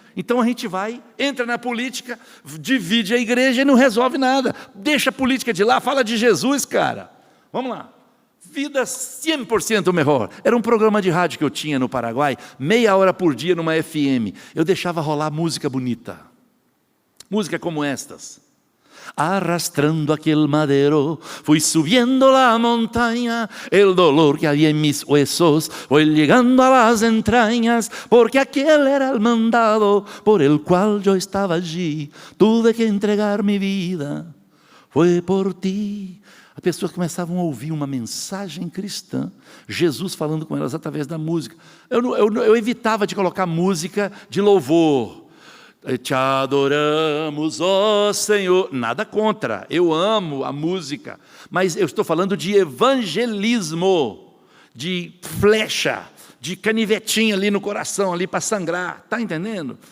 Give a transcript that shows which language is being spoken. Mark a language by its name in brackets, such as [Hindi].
[Portuguese] Então a gente vai, entra na política, divide a igreja e não resolve nada. Deixa a política de lá, fala de Jesus, cara. Vamos lá. Vida 100% melhor. Era um programa de rádio que eu tinha no Paraguai, meia hora por dia numa FM. Eu deixava rolar música bonita. Música como estas. [Spanish] Arrastrando aquel madero, fui subiendo la montaña, el dolor que había en mis huesos fue llegando a las entrañas, porque aquel era el mandado por el cual yo estaba allí, tuve que entregar mi vida, [Portuguese] foi por ti. As pessoas começavam a ouvir uma mensagem cristã, Jesus falando com elas através da música. Eu evitava de colocar música de louvor. Te adoramos, ó Senhor. Nada contra, eu amo a música, mas eu estou falando de evangelismo, de flecha, de canivetinha ali no coração, ali para sangrar, está entendendo?